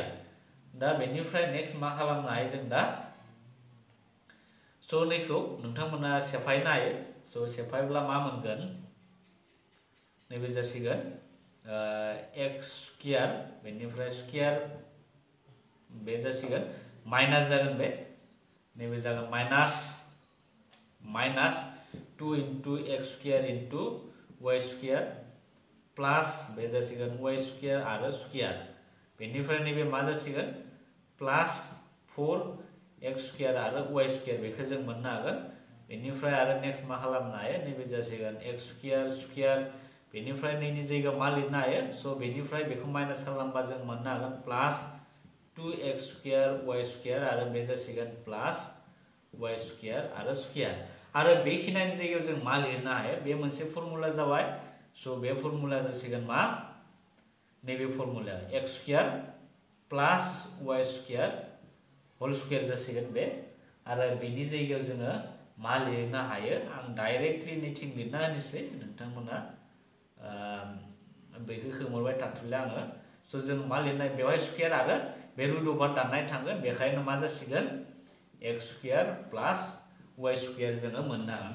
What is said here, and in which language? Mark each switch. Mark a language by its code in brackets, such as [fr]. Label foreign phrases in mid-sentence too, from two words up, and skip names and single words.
[brx] दा बेनिफ्राय नेक्स्ट मा खालामनो हायो जों दा सो नैखौ नोंथांमोना सेफायनो हायो। सो सेफायब्ला मा मोनगोन नैबे जासिगोन [en] x square [brx] बेनिफ्राय स्क्वायर बे जासिगोन माइनस जागोन बे नैबे जागोन [en] minus 2 into x square into y square plus [brx] बे जासिगोन [en] y square [brx] आरो स्क्वायर। बेनिफ्राय नैबे मा जासिगोन [en] plus 4x square [brx] आरो [en] y square [brx] बेखौ जों मोननो हागोन। बेनिफ्राय आरो नेक्स्ट मा खालामनो हायो नैबे जासिगोन [en] x square square. [brx] बेनिफ्राय नैनि जायगायाव मा लिरनो हायो सो बेनिफ्राय बेखौ माइनस खालामबा जों मोननो हागोन [en] plus 2x square y square [brx] आरो बे जासिगोन [en] plus y square [brx] आरो स्क्वायर। आरो बेखिनिनि जायगायाव जों मा लिरनो हायो बे मोनसे फर्मुला जाबाय। सो बे फर्मुला जासिगोन मा नैबे फर्मुला [en] x square plus y square whole square [brx] जासिगोन बे। आरो बेनि जायगायाव जोङो मा लिरनो हायो आं डाइरेक्टलि नैथिं लिरना होनोसै नोंथांमोना बेखौ खोमोरबाय थाथ'ला आङो। सो जों मा लिरनाय बेवहाय स्क्वायर आरो बे [en] root over [brx] दाननाय थांगोन। बेखायनो मा जासिगोन [en] x square plus y square [brx] जोङो मोननो हागोन।